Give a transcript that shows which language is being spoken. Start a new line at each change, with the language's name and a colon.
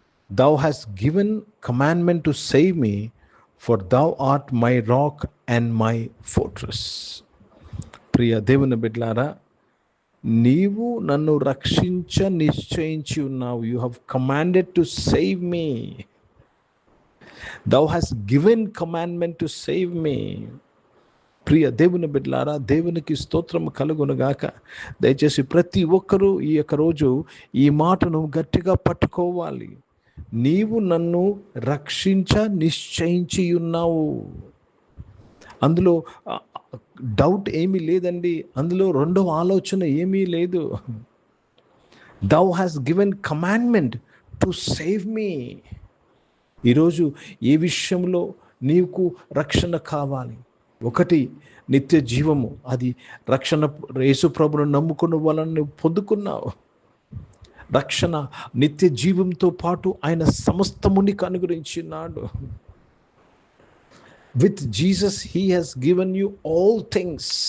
English: Thou hast given commandment to save me, for thou art my rock and my fortress.
Telugu: ప్రియ దేవుని బిడ్డలారా, నీవు నన్ను రక్షించ నిశ్చయించి ఉన్నావు.
English: You have commanded to save me. Thou has given commandment to save me.
Telugu: ప్రియ దేవుని బిడ్డలారా, దేవునికి స్తోత్రం కలుగునుగాక. దయచేసి ప్రతి ఒక్కరూ ఈ యొక్క రోజు ఈ మాటను గట్టిగా పట్టుకోవాలి. నీవు నన్ను రక్షించ నిశ్చయించి ఉన్నావు. అందులో డౌట్ ఏమీ లేదండి. అందులో రెండవ ఆలోచన ఏమీ లేదు.
English: Thou has given commandment to save me.
Telugu: ఈరోజు ఏ విషయంలో నీకు రక్షణ కావాలి? ఒకటి, నిత్య జీవము. అది రక్షణ యేసు ప్రభువును నమ్ముకున్న వాళ్ళని నువ్వు పొందుకున్నావు. రక్షణ నిత్య జీవంతో పాటు ఆయన సమస్తము నీకు అనుగ్రహించినాడు.
English: With Jesus he has given you all things.